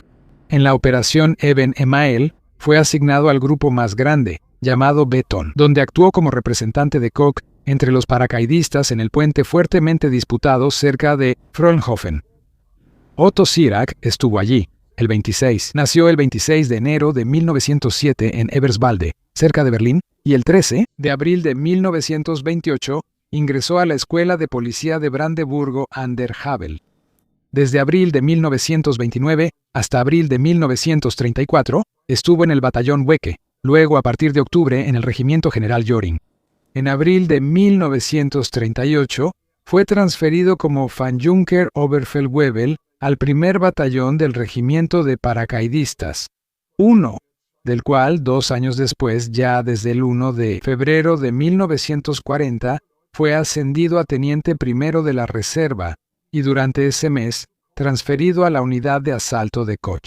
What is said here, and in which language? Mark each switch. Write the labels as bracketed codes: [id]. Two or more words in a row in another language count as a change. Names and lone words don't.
[es] En la operación Eben Emael fue asignado al grupo más grande, llamado Beton, donde actuó como representante de Koch entre los paracaidistas en el puente fuertemente disputado cerca de Fraunhofen. Otto Sirach estuvo allí. El 26. Nació el 26 de enero de 1907 en Eberswalde, cerca de Berlín, y el 13 de abril de 1928 ingresó a la Escuela de Policía de Brandeburgo an der Havel. Desde abril de 1929 hasta abril de 1934 estuvo en el batallón Wecke, luego a partir de octubre en el Regimiento General Göring. En abril de 1938 fue transferido como [de] Fallschirmjäger Oberfeldwebel [es] al primer batallón del Regimiento de Paracaidistas, 1, del cual 2 años después, ya desde el 1 de febrero de 1940, fue ascendido a teniente primero de la reserva y durante ese mes transferido a la unidad de asalto de Koch.